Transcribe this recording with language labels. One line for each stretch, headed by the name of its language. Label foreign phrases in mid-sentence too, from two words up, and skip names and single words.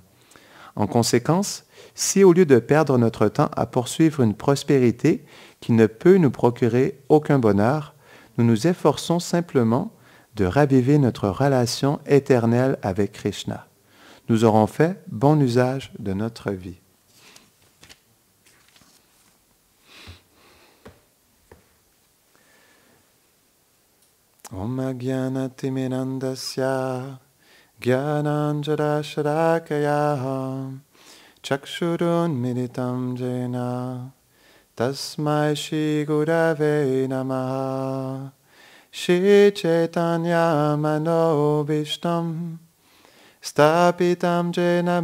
French: En conséquence, si au lieu de perdre notre temps à poursuivre une prospérité qui ne peut nous procurer aucun bonheur, nous nous efforçons simplement de raviver notre relation éternelle avec Krishna, nous aurons fait bon usage de notre vie.
Sanskrit: ॐ अज्ञानतिमिरान्धस्य ज्ञानाञ्जन शलाकया चक्षुर् उन्मीलितं येन तस्मै श्री गुरवे नमः श्री चैतन्य मनो ऽभीष्टं स्थापितं येन